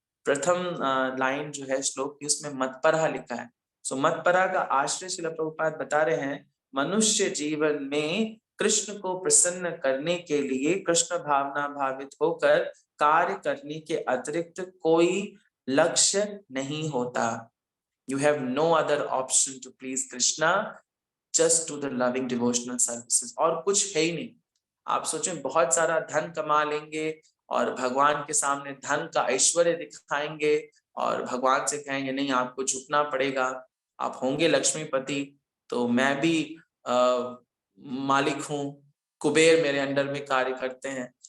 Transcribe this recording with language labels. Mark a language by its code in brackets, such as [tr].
[hi] प्रथम लाइन जो है श्लोक की, उसमें मतपरा लिखा है। सो मतपरा का आश्रय श्रील प्रभुपाद बता रहे हैं, मनुष्य जीवन में कृष्ण को प्रसन्न करने के लिए कृष्ण भावना भावित होकर कार्य करने के अतिरिक्त कोई लक्ष्य नहीं होता। [en] You have no other option to please Krishna, just to the loving devotional services। [hi] और कुछ है ही नहीं। आप सोचें बहुत सारा धन कमा लेंगे और भगवान के सामने धन का ऐश्वर्य दिखाएंगे और भगवान से कहेंगे नहीं आपको झुकना पड़ेगा, आप होंगे लक्ष्मीपति, तो मैं भी मालिक हूँ, कुबेर मेरे अंडर में कार्य करते हैं।